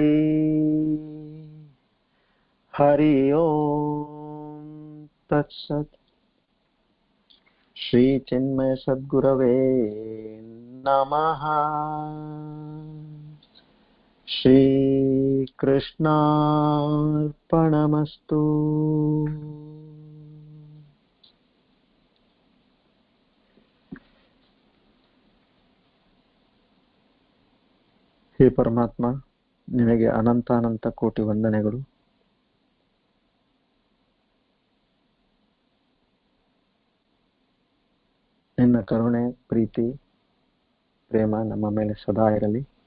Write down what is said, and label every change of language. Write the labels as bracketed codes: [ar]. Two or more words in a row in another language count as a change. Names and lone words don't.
[sa] ಹರಿ ಓಂ ತತ್ಸತ್. ಶ್ರೀ ಚಿನ್ಮಯ ಸದ್ಗುರವೇ ನಮಃ. ಶ್ರೀ ಕೃಷ್ಣಾರ್ಪಣಮಸ್ತು. [kn] ಹೇ ಪರಮಾತ್ಮ, ನಿನಗೆ ಅನಂತ ಕೋಟಿ ವಂದನೆಗಳು. ನಿನ್ನ ಕರುಣೆ, ಪ್ರೀತಿ, ಪ್ರೇಮ ನಮ್ಮ ಮೇಲೆ ಸದಾ ಇರಲಿ.